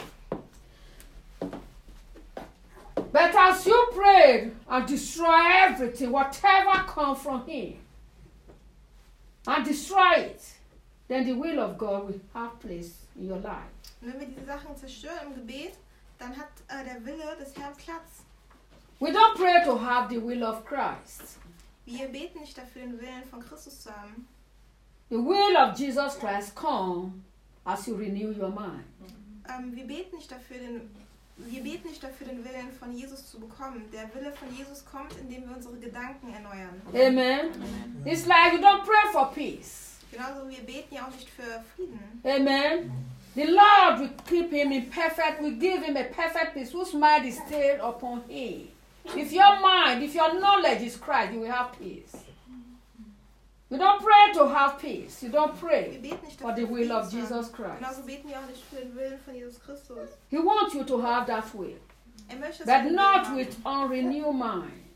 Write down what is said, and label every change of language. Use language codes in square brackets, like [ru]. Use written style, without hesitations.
[en] But as you pray and destroy everything, whatever comes from him, and destroy it, then the will of God will have place in your life. [de] Wenn wir diese Sachen zerstören im Gebet, dann hat der Wille des Herrn Platz. [en] We don't pray to have the will of Christ. [de] Wir beten nicht dafür, den Willen von Christus zu haben. [en] The will of Jesus Christ come as you renew your mind. [de] Wir beten nicht dafür, den Wir beten nicht dafür, den Willen von Jesus zu bekommen. Der Wille von Jesus kommt, indem wir unsere Gedanken erneuern. [en] Amen. Amen. It's like you don't pray for peace. [de] Genauso, wir beten ja auch nicht für Frieden. [en] Amen. The Lord will keep him in perfect, will give him a perfect peace, whose mind is stayed upon him. If your mind, if your knowledge is Christ, you will have peace. You don't pray to have peace. You don't pray [de] dafür, [en] for the will of Jesus Christ. [de] Genauso beten wir auch nicht für den Willen von Jesus Christus. [en] He wants you to have that will. [de] Möchte, [en] but not with unrenewed mind.